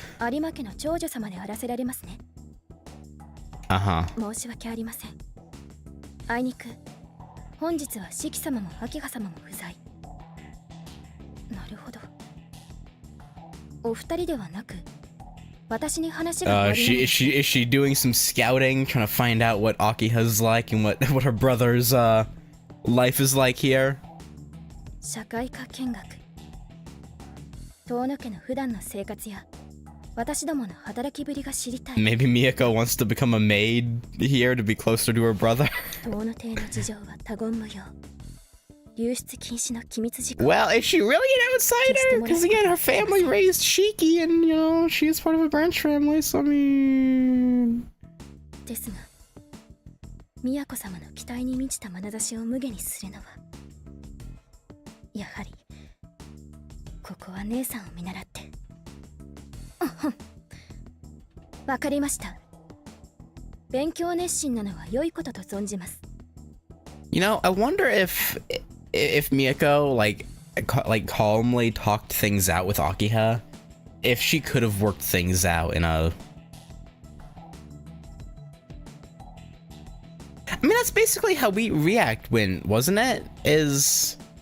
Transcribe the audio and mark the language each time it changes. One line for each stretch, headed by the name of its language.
Japanese: 有馬家の長女様であらせられますね。申し訳ありません。あいにく本日は四季様も秋葉様も不在。なるほど。お二人ではなく、私に話があります。
English: is she doing some scouting, trying to find out what Akiha's like and what her brother's life is like here?
Japanese: 社会科見学。遠野家の普段の生活や私どもの働きぶりが知りたい。
English: Maybe Miyako wants to become a maid here to be closer to her brother.
Japanese: 遠野邸の事情は他言無用。流出禁止の機密事項。
English: Well, is she really an outsider? Because again, her family raised Shiki, and you know she is part of a branch family. So I mean.
Japanese: ですが、宮子様の期待に満ちた眼差しを無下にするのは、やはりここは姉さんを見習って。わかりました。勉強熱心なのは良いことと存じます。
English: You know, I wonder if Miyako like calmly talked things out with Akiha, if she could have worked things out in a. I mean, that's basically how we react when, wasn't it? Is.